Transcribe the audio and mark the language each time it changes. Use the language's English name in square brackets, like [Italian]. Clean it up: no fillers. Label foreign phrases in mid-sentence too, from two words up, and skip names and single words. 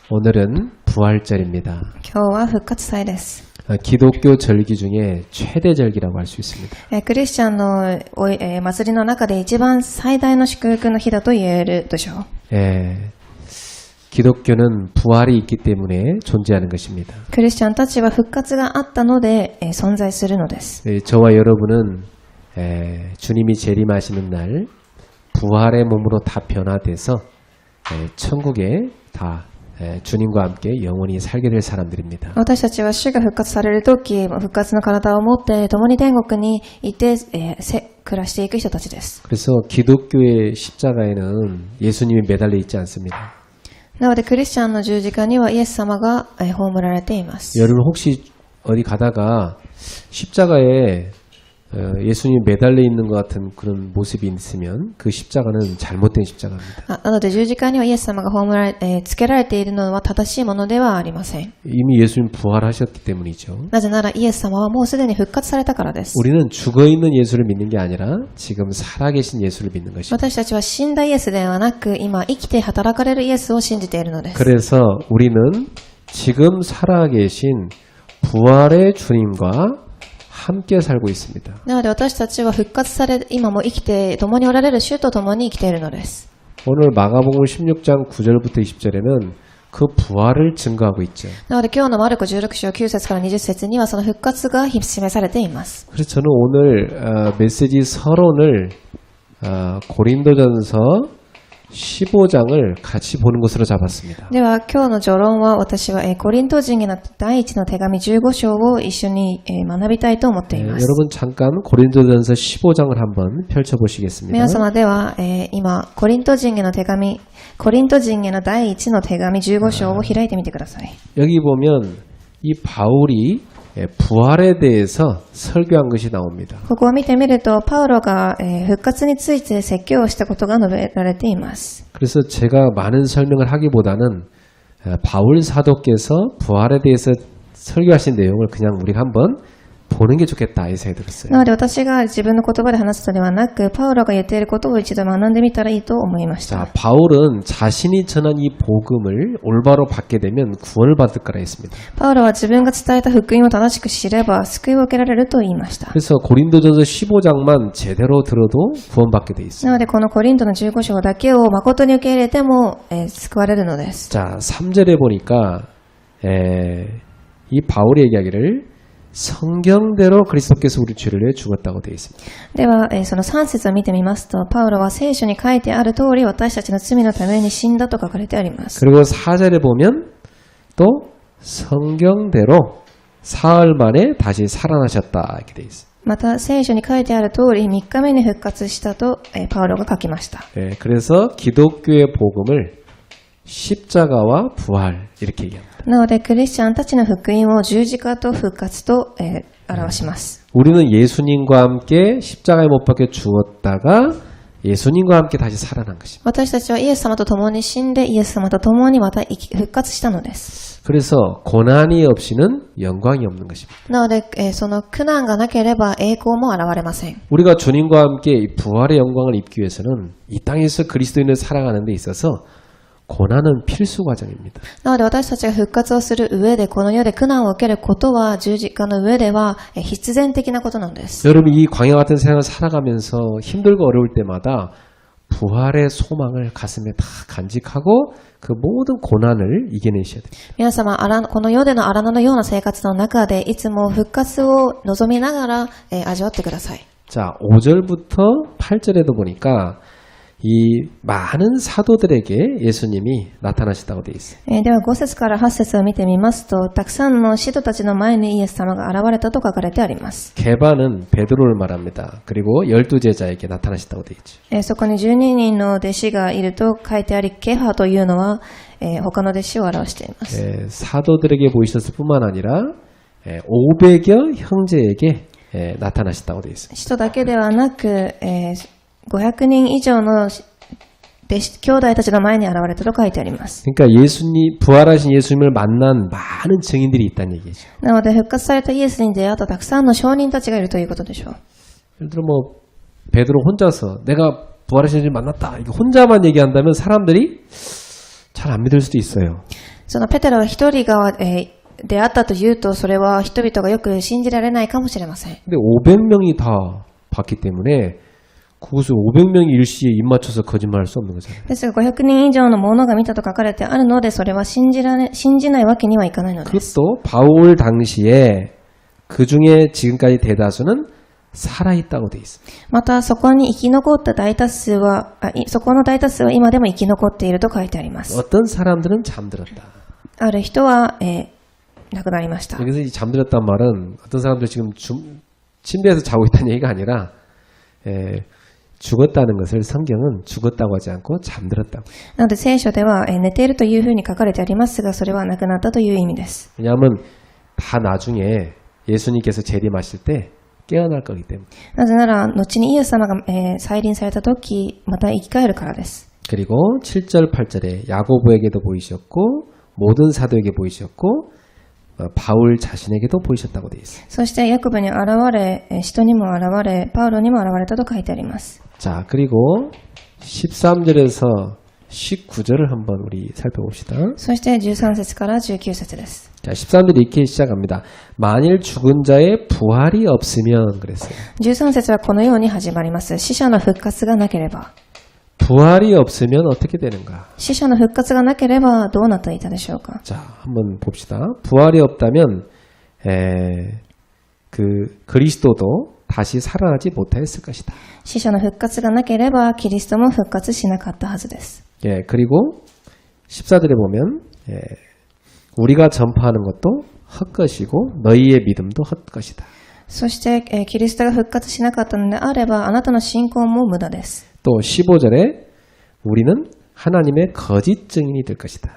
[Korean] 오늘은 부활절입니다. [Japanese] 今日は復活祭です。 [Korean] 기독교 절기 중에 최대 절기라고 할 수 있습니다. [Japanese] クリスチャンの祭りの中で一番最大の祝福の日だと言えるでしょう。 [Korean] 기독교는 부활이 있기 때문에 존재하는 것입니다. [Japanese] クリスチャンたちは復活があったので存在するのです。 [Korean] 저와 여러분은 주님이 재림하시는 날 부활의 몸으로 다 변화돼서 천국에 다 주님과 함께 영원히 살게 될 사람들입니다. [Japanese] 私たちは主が復活されるとき、復活の体を持って共に天国にいて、暮らしていく人たちです。 [Korean] 그래서 기독교의 십자가에는 예수님이 매달려 있지 않습니다. [Japanese] なのでクリスチャンの十字架にはイエス様が葬られています。 [Korean] 여러분 혹시 어디 가다가 십자가에 예수님이 매달려 있는 것 같은 그런 모습이 있으면 그 십자가는 잘못된 십자가입니다. [Japanese] なので十字架にはイエス様がつけられているのは正しいものではありません。 [Korean] 이미 예수님 부활하셨기 때문이죠. [Japanese] なぜならイエス様はもうすでに復活されたからです。 [Korean] 우리는 죽어있는 예수를 믿는 게 아니라 지금 살아계신 예수를 믿는 것입니다. [Japanese] 私たちは死んだイエスではなく、今生きて働かれるイエスを信じているのです。 [Korean] 그래서 우리는 지금 살아계신 부활의 주님과 함께 살고 있습니다. [Japanese] なので私たちは復活され、今も生きて、共におられる主と共に生きているのです。 [Korean] 오늘 마가복음 16장 9절부터 20절에는 그 부활을 증거하고 있죠. [Japanese] なので今日のマルコ16章9節から20節にはその復活が示されています。 [Korean] 그래서 저는 오늘 메시지 서론을 고린도전서 15장을 같이 보는 것으로 잡았습니다. [Japanese] では今日の序論は私はコリント人への第一の手紙15章を一緒に学びたいと思っています。 [Korean] 여러분 잠깐 고린도전서 15장을 한번 펼쳐보시겠습니다. [Japanese] 皆様では今コリント人への第一の手紙15章を開いてみてください。 [Korean] 여기 보면 이 바울이 부활에 대해서 설교한 것이 나옵니다. [Japanese] ここを見てみるとパウロが復活について説教をしたことが述べられています。 [Korean] 그래서 제가 많은 설명을 하기보다는 바울 사도께서 부활에 대해서 설교하신 내용을 그냥 우리가 한번 보는 게 좋겠다 이 생각이 들었어요. [Japanese] なので私が自分の言葉で話すのではなく、パウロが言っていることを一度学んでみたらいいと思いました。 [Korean] 자, 바울은 자신이 전한 이 복음을 올바로 받게 되면 구원받을 거라 했습니다. [Japanese] パウロは自分が伝えた福音を正しく知れば救いを受けられると言いました。 [Korean] 그래서 고린도전서 15장만 제대로 들어도 구원받게 돼 있어요. [Japanese] なのでこのコリントの15章だけを誠に受け入れても救われるのです。 [Korean] 자, 3절에 보니까 이 바울의 이야기를 성경대로 그리스도께서 우리 죄를 위해 죽었다고 되어 있습니다. [Japanese] ではその3節を見てみますと、パウロは聖書に書いてある通り私たちの罪のために死んだと書かれてあります。 [Korean] 그리고 4절에 보면 또 성경대로 사흘 만에 다시 살아나셨다 이렇게 되어 있습니다. [Japanese] また聖書に書いてある通り3日目に復活したとパウロが書きました。 [Korean] 그래서 기독교의 복음을 십자가와 부활 이렇게 얘기합니다. [Japanese] なのでクリスチャンたちの福音を十字架と復活と表します。 [Korean] 우리는 예수님과 함께 십자가에 못 박혀 죽었다가 예수님과 함께 다시 살아난 것입니다. [Japanese] 私たちはイエス様と共に死んでイエス様と共にまた復活したのです。 [Korean] 그래서 고난이 없이는 영광이 없는 것입니다. [Japanese] なのでその苦難がなければ栄光も現れません。 [Korean] 우리가 주님과 함께 이 부활의 영광을 입기 위해서는 이 땅에서 그리스도인을 살아가는 데 있어서 고난은 필수 과정입니다. [Japanese] なので私たちが復活をする上でこの世で苦難を受けることは十字架の上では必然的なことなんです。 [Korean] 여러분 이 광야 같은 생활을 살아가면서 힘들고 어려울 때마다 부활의 소망을 가슴에 다 간직하고 그 모든 고난을 이겨내셔야 됩니다. [Japanese] 皆様この世での荒野のような生活の中でいつも復活を望みながら味わってください。 [Korean] 자, 5절부터 8절에도 보니까 이 많은 사도들에게 예수님이 나타나셨다고 되어 있어요. [Japanese] では5節から8節を見てみますと、たくさんの使徒たちの前にイエス様が現れたと書かれてあります。 [Korean] 게바는 베드로를 말합니다. 그리고 12제자에게 나타나셨다고 되어 있죠. [Japanese] そこに12人の弟子がいると書いてあり、ケファというのは他の弟子を表しています。 [Korean] 사도들에게 보이셨을 뿐만 아니라 500여 형제에게 나타나셨다고 되어 있습니다. [Japanese] 使徒だけではなく、500人以上の兄弟たちの前に現れたと書いてあります。 [Korean] 그러니까 부활하신 예수님을 만난 많은 증인들이 있다는 얘기죠. [Japanese] なので復活されたイエスに出会ったたくさんの証人たちがいるということでしょう。 [Korean] 예를 들어 베드로 혼자서 내가 부활하신 예수님 만났다 이거 혼자만 얘기한다면 사람들이 잘 안 믿을 수도 있어요. [Japanese] そのペテロは一人が、出会ったというと、それは人々がよく信じられないかもしれません。 [Korean] 근데 500명이 다 봤기 때문에 그것을 500명이 일시에 입 맞춰서 거짓말할 수 없는 거잖아요. [Japanese] ですが500人以上の者が見たと書かれてあるので、それは信じないわけにはいかないのです。 [Korean] 그것도 바울 당시에 그 중에 지금까지 대다수는 살아있다고 돼 있습니다. [Japanese] またそこに生き残った大多数は、そこの大多数は今でも生き残っていると書いてあります。 [Korean] 어떤 사람들은 잠들었다. [Japanese] ある人は、亡くなりました。 [Korean] 여기서 이 잠들었단 말은 어떤 사람들 지금 침대에서 자고 있다는 얘기가 아니라 죽었다는 것을 성경은 죽었다고 하지 않고 잠들었다고. [Japanese] なので聖書では、寝ているというふうに書かれてありますが、それは亡くなったという意味です。 [Korean] 왜냐하면 다 나중에 예수님께서 재림하실 때 깨어날 거기 때문에. [Japanese] なぜなら後にイエス様が、再臨された時また生き返るからです。 [Korean] 그리고 7절 8절에 야고보에게도 보이셨고 모든 사도에게 보이셨고 바울 자신에게도 보이셨다고 되어 있어요. [Japanese] そしてヤコブに現れ、人にも現れ、パウロにも現れたと書いてあります。 [Korean] 자, 그리고 13절에서 19절을 한번 우리 살펴봅시다. [Japanese] そして13節から19節です。 [Korean] 자, 13절이 이렇게 시작합니다. 만일 죽은 자의 부활이 없으면 그랬어요. [Japanese] 13 節はこのように始まります。死者の復活がなければ。 [Korean] 부활이 없으면 어떻게 되는가? [Japanese] 死者の復活がなければどうなっていたでしょうか。 [Korean] 자, 한번 봅시다. 부활이 없다면 그리스도도 다시 살아나지 못하였을 것이다. [Japanese] 死者の復活がなければキリストも復活しなかったはずです。 [Korean] 예, 그리고 14절에 보면 우리가 전파하는 것도 헛것이고 너희의 믿음도 헛것이다. [Japanese] そして、キリストが復活しなかったのであればあなたの信仰も無駄です。 [Korean] 또 15절에 우리는 하나님의 거짓 증인이 될 것이다.